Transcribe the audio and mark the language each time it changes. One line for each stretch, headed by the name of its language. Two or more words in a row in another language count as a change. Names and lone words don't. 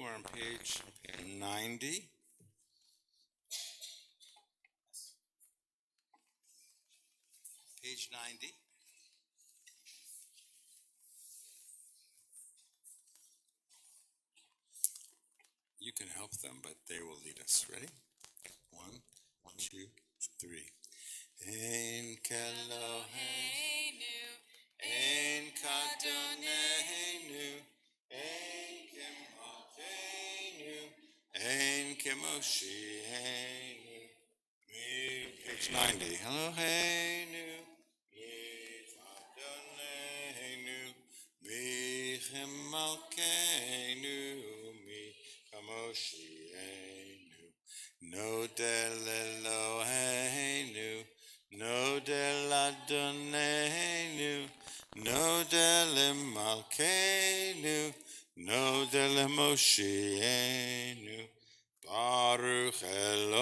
English: We're on page 90. Page 90. You can help them, but they will lead us. Ready? 1, 2, 3.
Hebrew: אין כאלהינו אין כאדונינו אין כמלכנו אין כמושיענו.
English: Page 90.
Hebrew: אלהינו מי כאדונינו מי כמלכנו מי כמושיענו. נודה לאלהינו נודה לאדונינו נודה למלכנו נודה למושיענו. Baruch